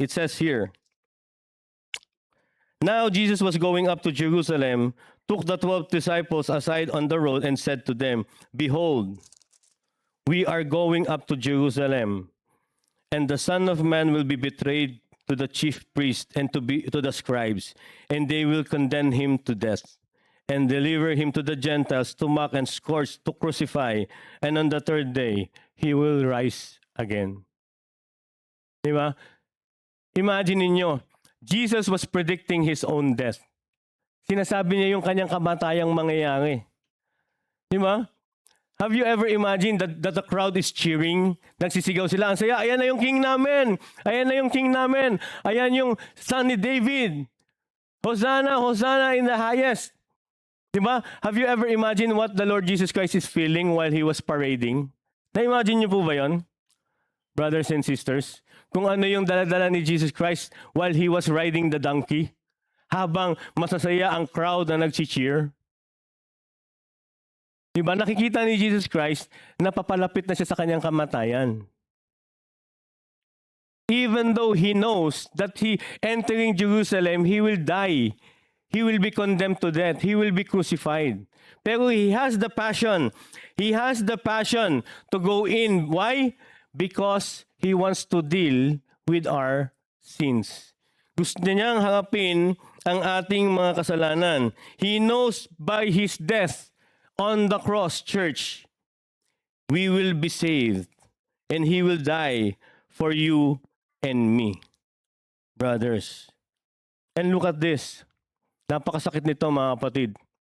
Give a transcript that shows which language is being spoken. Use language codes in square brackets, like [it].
[en] It says here, Now Jesus was going up to Jerusalem, took the 12 disciples aside on the road and said to them, Behold, we are going up to Jerusalem, and the Son of Man will be betrayed to the chief priests and to the scribes, and they will condemn him to death, and deliver him to the Gentiles to mock and scourge, to crucify, and on the third day he will rise again. Diba? Imagine ninyo, Jesus was predicting his own death. [tl] Sinasabi niya yung kanyang kamatayang mangyayari. Diba? [en] Have you ever imagined that the crowd is cheering? [tl] Nagsisigaw sila, ang saya, ayan na yung king namin! Ayan na yung king namin! Ayan yung son ni David! [en] Hosanna, Hosanna in the highest! Diba? Have you ever imagined what the Lord Jesus Christ is feeling while he was parading? [tl] Na-imagine niyo po ba yun? Brothers and sisters, kung ano yung dala-dala ni Jesus Christ [en] while he was riding the donkey, [tl] habang masasaya ang crowd na nag-cheer. Diba? Nakikita ni Jesus Christ na papalapit na siya sa kanyang kamatayan. [en] Even though he knows that he entering Jerusalem, he will die. He will be condemned to death. He will be crucified. Pero he has the passion. He has the passion to go in. Why? Because he wants to deal with our sins. [tl] Gusto niyang harapin ang ating mga kasalanan. [en] He knows by his death on the cross, church, we will be saved, and he will die for you and me, brothers. And look at this. [tl] Napakasakit nito, mga kapatid.